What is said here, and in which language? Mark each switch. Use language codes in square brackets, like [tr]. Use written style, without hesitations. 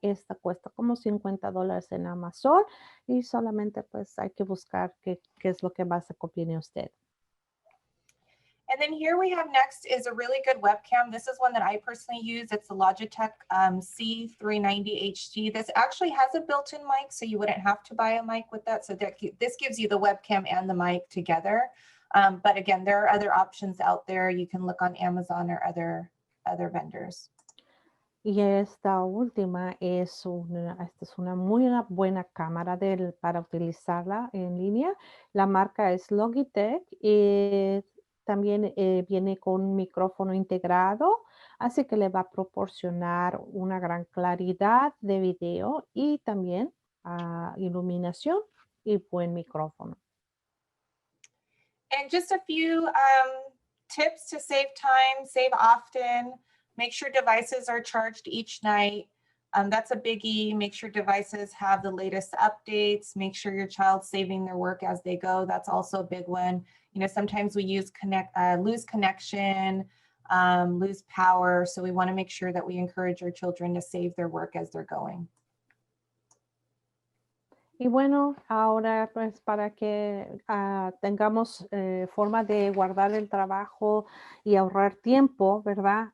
[es] Esta cuesta como $50 en Amazon y solamente pues hay que buscar qué es lo que más le conviene a usted. [en] And then here we have next is a really good webcam. This is one that I personally use. It's the Logitech C390 HD. This actually has a built-in mic, so you wouldn't have to buy a mic with that. So this gives you the webcam and the mic together. But again, there are other options out there. You can look on Amazon or other vendors. [es] Y esta última es una muy buena cámara para utilizarla en línea. La marca es Logitech y también viene con un micrófono integrado, así que le va a proporcionar una gran claridad de video y también iluminación y buen micrófono. [en] And just a few tips to save time, save often. Make sure devices are charged each night. That's a biggie. Make sure devices have the latest updates. Make sure your child's saving their work as they go. That's also a big one. You know, sometimes we lose connection, lose power. So we want to make sure that we encourage our children to save their work as they're going. [es] Y bueno, ahora pues para que tengamos forma de guardar el trabajo y ahorrar tiempo, ¿verdad?